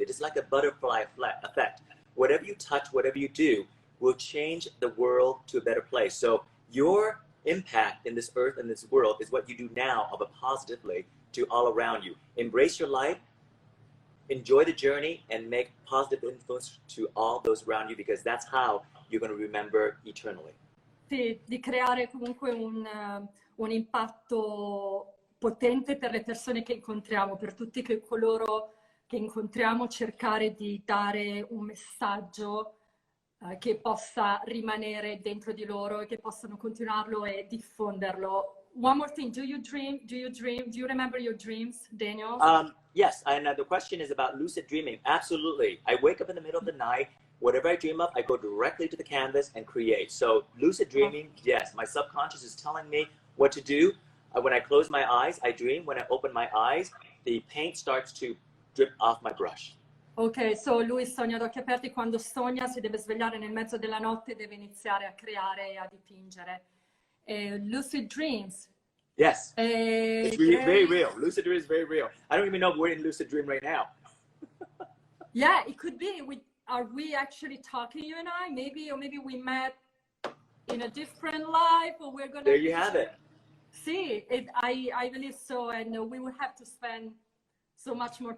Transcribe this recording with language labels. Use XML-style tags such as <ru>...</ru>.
<en>It is like a butterfly effect. Whatever you touch, whatever you do, will change the world to a better place. So your impact in this earth and this world is what you do now of a positively to all around you. Embrace your life, enjoy the journey, and make positive influence to all those around you, because that's how you're going to remember eternally.</en> <it>Sì, di creare comunque un impatto potente per le persone che incontriamo, per tutti coloro che incontriamo, cercare di dare un messaggio che possa rimanere dentro di loro e che possano continuarlo e diffonderlo.</it> <en>One more thing, do you dream? Do you remember your dreams, Daniel? Yes, and the question is about lucid dreaming. Absolutely. I wake up in the middle of the night. Whatever I dream of, I go directly to the canvas and create. So lucid dreaming, yes, my subconscious is telling me what to do. When I close my eyes, I dream. When I open my eyes, the paint starts to drip off my brush.</en> <it>Ok, so lui sogna ad occhi aperti. Quando sogna si deve svegliare nel mezzo della notte e deve iniziare a creare e a dipingere.</it> <en>Lucid dreams. Yes, it's very real. Lucid dream is very real. I don't even know if we're in lucid dream right now. Yeah, it could be. Are we actually talking, you and I? Maybe, or maybe we met in a different life, or we're gonna. There you have it. See, I believe so, and we will have to spend so much more time.</en>